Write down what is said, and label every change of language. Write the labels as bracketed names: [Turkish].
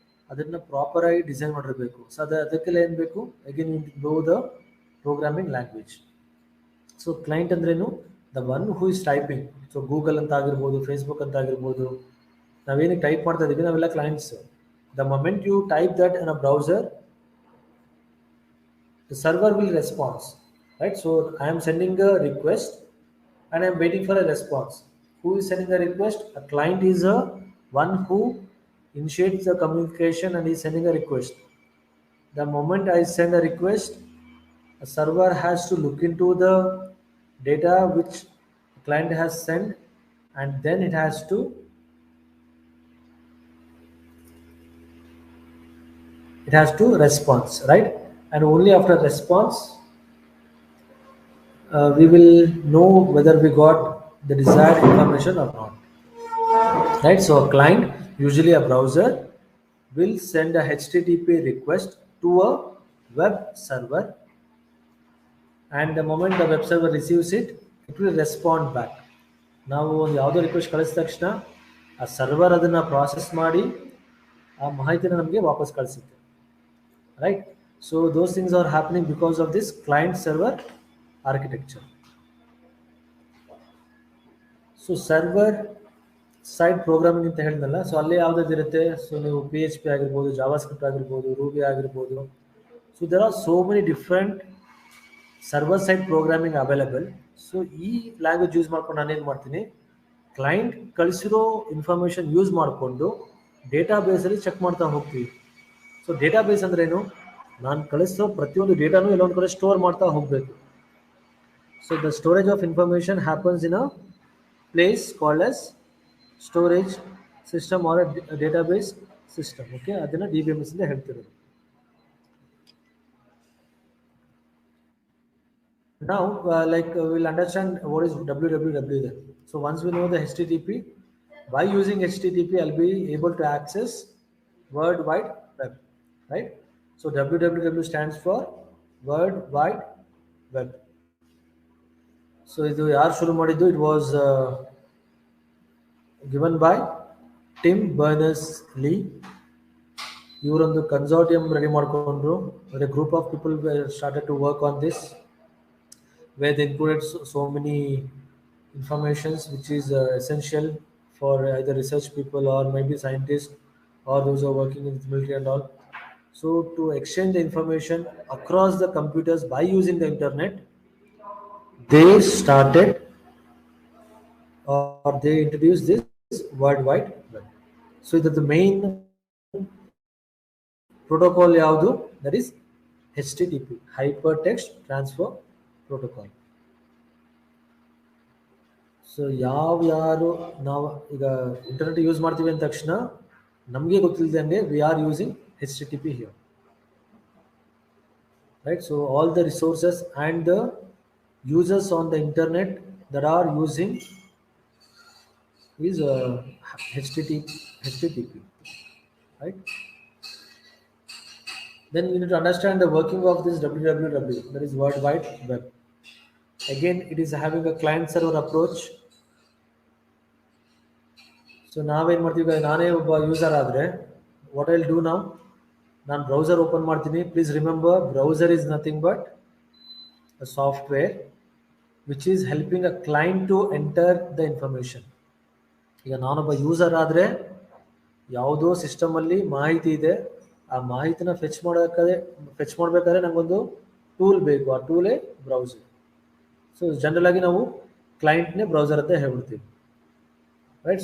[Kannada] ಅದನ್ನು ಪ್ರಾಪರ್ ಆಗಿ ಡಿಸೈನ್ ಮಾಡಿರಬೇಕು. ಸೊ ಅದಕ್ಕೆಲ್ಲ ಏನು ಬೇಕು, [English] Again you know the programming language. [Kannada] So client ಅಂದ್ರೇನು, [English] The one who is typing. [Kannada] So Google ಅಂತ ಆಗಿರ್ಬೋದು, ಫೇಸ್ಬುಕ್ ಅಂತ ಆಗಿರ್ಬೋದು, ನಾವೇನಿಗೆ ಟೈಪ್ ಮಾಡ್ತಾ ಇದ್ದೀವಿ ನಾವೆಲ್ಲ clients. [English] The moment you type that in a browser, the server will respond, right? So I am sending a request and I am waiting for a response. Who is sending a request? A client is a one who initiates the communication and is sending a request. The moment I send a request, a server has to look into the data which the client has sent, and then it has to respond, right? And only after response we will know whether we got the desired information or not, right? So a client, usually a browser, will send a HTTP request to a web server, and the moment the web server receives it, it will respond back. [Kannada] ನಾವು ಒಂದು ಯಾವುದೋ request ಕಳಿಸಿದ ತಕ್ಷಣ ಆ server ಅದನ್ನು process ಮಾಡಿ ಆ ಮಾಹಿತಿನ ನಮಗೆ ವಾಪಸ್ ಕಳಿಸುತ್ತೆ, right? [English] So those things are happening because of this client server architecture. [Kannada] So server side programming ಅಂತ ಹೇಳಿದ್ನಲ್ಲ, ಸೊ ಅಲ್ಲೇ ಯಾವ್ದಾದ್ರು ಇರುತ್ತೆ. ಸೊ ನೀವು PHP ಆಗಿರ್ಬೋದು, ಜಾವಾಸ್ಕ್ರಿಪ್ಟ್ ಆಗಿರ್ಬೋದು, ರೂಬಿ ಆಗಿರ್ಬೋದು. [English] So there are so many different server side programming available. [Kannada] So ಈ ಲ್ಯಾಂಗ್ವೇಜ್ ಯೂಸ್ ಮಾಡ್ಕೊಂಡು ನಾನೇನು ಮಾಡ್ತೀನಿ, ಕ್ಲೈಂಟ್ ಕಳಿಸಿರೋ ಇನ್ಫಾರ್ಮೇಷನ್ ಯೂಸ್ ಮಾಡಿಕೊಂಡು ಡೇಟಾ ಬೇಸಲ್ಲಿ ಚೆಕ್ ಮಾಡ್ತಾ ಹೋಗ್ತೀವಿ. ಸೊ ಡೇಟಾ ಬೇಸ್ ಅಂದ್ರೇನು, ನಾನು ಕಳಿಸೋ ಪ್ರತಿಯೊಂದು ಡೇಟಾನು ಎಲ್ಲೊಂದು ಕಡೆ ಸ್ಟೋರ್ ಮಾಡ್ತಾ ಹೋಗಬೇಕು. [English] So the storage of information happens in a place called as storage system or a database system. [Kannada] Okay, ಅದನ್ನ DBMS ಅಂತ ಹೇಳ್ತಿರೋದು. [English] Now we'll understand what is www then. So once we know the HTTP, by using HTTP I'll be able to access World Wide Web, right? So www stands for World Wide Web. So [Kannada] ಇದು ಯಾರು ಶುರು ಮಾಡಿದ್ದು, [English] It was given by Tim Berners-Lee. [Kannada] ಇವರೊಂದು ಕನ್ಸಾರ್ಟಿಯಂ ready ಮಾಡಿಕೊಂಡ್ರು. [English] a group of people started to work on this, where they included so many informations which is essential for either research people or maybe scientists or those who are working in the military and all. So to exchange the information across the computers by using the internet, they started or they introduced this World Wide Web. So [Kannada] ಇದು [English] the main protocol [Kannada] ಯಾವುದು, [English] that is HTTP, Hypertext Transfer Protocol. [Kannada] So ಯಾರು ನಾವು ಈಗ internet use ಮಾಡ್ತೀವಿ ಅಂದ ತಕ್ಷಣ ನಮಗೆ ಗೊತ್ತಿಲ್ಲದಂಗೆ [English] We are using HTTP here, right? So all the resources and the users on the internet that are using is HTTP, right? Then we need to understand the working of this www, that is World Wide Web. Again, it is having a client server approach. [Kannada] So ನಾವೇನು ಮಾಡ್ತೀವಿ, ನಾನೇ ಒಬ್ಬ user ಆದರೆ [English] what I will do now, [Kannada] ನಾನು browser open ಮಾಡ್ತೀನಿ. [English] Please remember, browser is nothing but a software which is helping a client to enter the information. [Kannada] ಈಗ ನಾನೊಬ್ಬ user ಆದರೆ ಯಾವುದೋ ಸಿಸ್ಟಮಲ್ಲಿ ಮಾಹಿತಿ ಇದೆ, ಆ ಮಾಹಿತಿನ ಫೆಚ್ ಮಾಡಬೇಕಾದ್ರೆ ನಂಗೊಂದು ಟೂಲ್ ಬೇಕು, ಆ ಟೂಲೇ ಬ್ರೌಸರ್. ಸೊ ಜನರಲ್ ಆಗಿ ನಾವು ಕ್ಲೈಂಟ್ನೇ ಬ್ರೌಸರ್ ಅಂತ ಹೇಳ್ಬಿಡ್ತೀವಿ, ರೈಟ್?